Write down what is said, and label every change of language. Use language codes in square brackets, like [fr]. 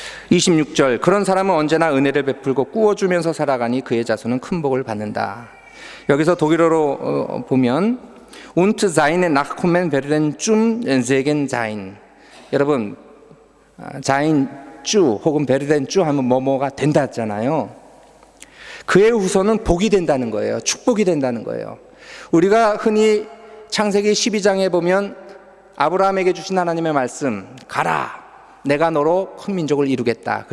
[ko] 26절, 그런 사람은 언제나 은혜를 베풀고 꾸어주면서 살아가니 그의 자손은 큰 복을 받는다. 여기서 독일어로 보면 [de] Und seine Nachkommen werden zum Segen sein. [ko] 여러분, sein 주 혹은 베르덴 주 하면 뭐뭐가 된다 했잖아요. 그의 후손은 복이 된다는 거예요. 축복이 된다는 거예요. 우리가 흔히 창세기 12장에 보면 아브라함에게 주신 하나님의 말씀, 가라, 내가 너로 큰 민족을 이루겠다.